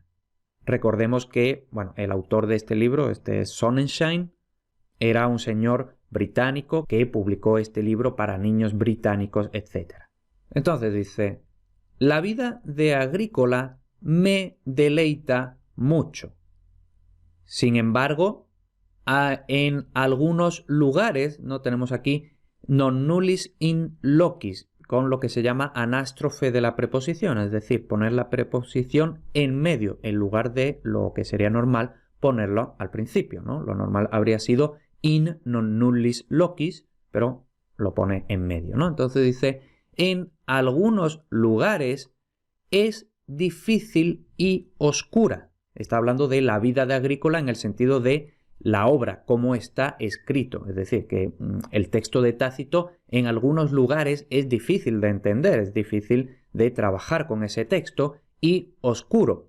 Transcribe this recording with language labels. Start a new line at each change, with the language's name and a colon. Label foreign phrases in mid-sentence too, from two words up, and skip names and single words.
Spanish: Recordemos que, el autor de este libro, este es Sonnenschein, era un señor británico que publicó este libro para niños británicos, etc. Entonces dice, la vida de Agrícola me deleita mucho. Sin embargo, en algunos lugares, no tenemos aquí,
Latin: non nullis in locis,
Spanish: con lo que se llama anástrofe de la preposición, es decir, poner la preposición en medio, en lugar de lo que sería normal ponerlo al principio, ¿no? Lo normal habría sido
Latin: in non nullis locis,
Spanish: pero lo pone en medio, ¿no? Entonces dice, en algunos lugares es difícil y oscura. Está hablando de la vida de Agrícola en el sentido de la obra, cómo está escrito. Es decir, que el texto de Tácito en algunos lugares es difícil de entender, es difícil de trabajar con ese texto y oscuro.